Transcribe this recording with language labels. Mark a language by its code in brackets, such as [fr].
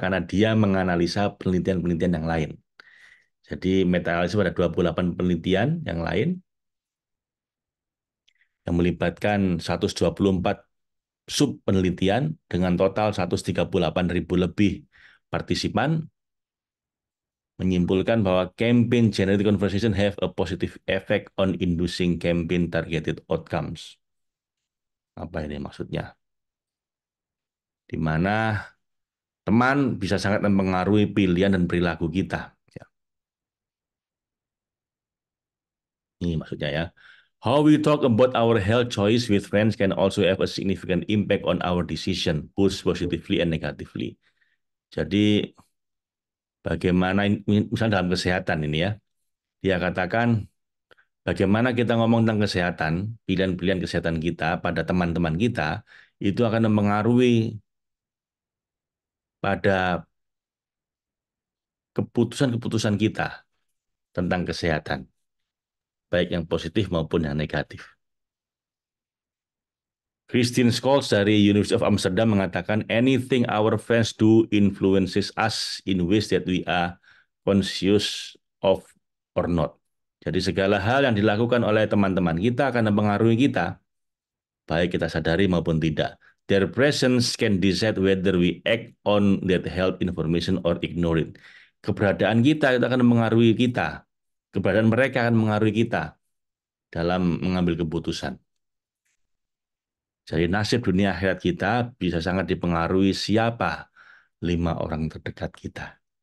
[id] Karena dia menganalisa penelitian-penelitian yang lain. Jadi meta-analisis ada 28 penelitian yang lain yang melibatkan 124 sub penelitian dengan total 138.000 lebih partisipan, menyimpulkan bahwa [en] campaign generated conversation have a positive effect on inducing campaign targeted outcomes. [id] Apa ini maksudnya? Di mana teman bisa sangat mempengaruhi pilihan dan perilaku kita. Ya, ini maksudnya ya. [en] How we talk about our health choice with friends can also have a significant impact on our decision, both positively and negatively. [id] Jadi bagaimana, misalnya dalam kesehatan ini ya, dia katakan bagaimana kita ngomong tentang kesehatan, pilihan-pilihan kesehatan kita pada teman-teman kita, itu akan mempengaruhi pada keputusan-keputusan kita tentang kesehatan, baik yang positif maupun yang negatif. [en] Christine Scholz [id] dari [en] University of Amsterdam [id] mengatakan, [en] anything our friends do influences us in ways that we are conscious of or not. [id] Jadi segala hal yang dilakukan oleh teman-teman kita akan mempengaruhi kita, baik kita sadari maupun tidak. [en] Their presence can decide whether we act on that health information or ignore it. [id] Keberadaan kita itu akan mempengaruhi kita. Keberadaan mereka akan mempengaruhi kita dalam mengambil keputusan. Jadi nasib dunia akhirat kita bisa sangat dipengaruhi siapa 5 orang terdekat kita.